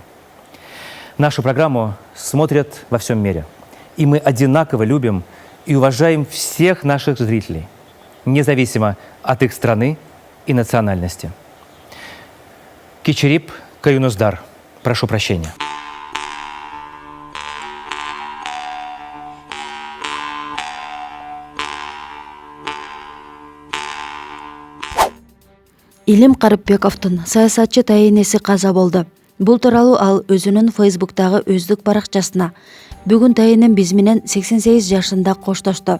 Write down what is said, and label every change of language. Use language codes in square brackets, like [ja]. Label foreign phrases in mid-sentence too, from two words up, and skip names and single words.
[ru] Нашу программу смотрят во всем мире. И мы одинаково любим и уважаем всех наших зрителей, независимо от их страны и национальности. [ky] Кичерип Каюнуздар. [ru] Прошу прощения. [ky] Илим Карыпбековдун саясатчы тайенеси каза болду. Бул тууралуу ал өзүнүн Фейсбуктагы өздүк баракчасына «Бүгүн тайенем биз менен 88 жашында коштошту.